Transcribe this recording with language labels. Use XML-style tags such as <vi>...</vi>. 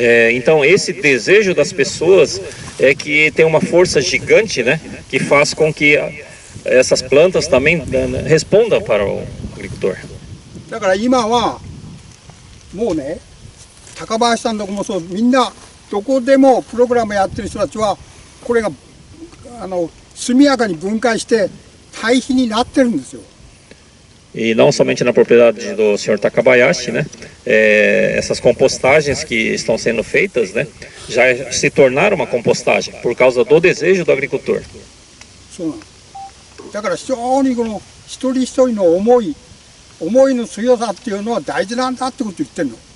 <pt>Então esse desejo das pessoas é que tem uma força gigante, né? Que faz com que essas plantas também respondam para o agricultor.</pt> <ja>だから今はもうね、高林さんとこもそう、みんなどこでもプログラムやってる人たちはこれが速やかに分解して堆肥になってるんですよ。</ja> <pt>E não somente na propriedade do senhor Takabayashi, né? Essas compostagens que estão sendo feitas, né? Já se tornaram uma compostagem por causa do desejo do agricultor.</pt> <ja>そうなの。だから非常にこの一人一人の思いの強さっていうのは大事なんだってことを言ってるの。</ja>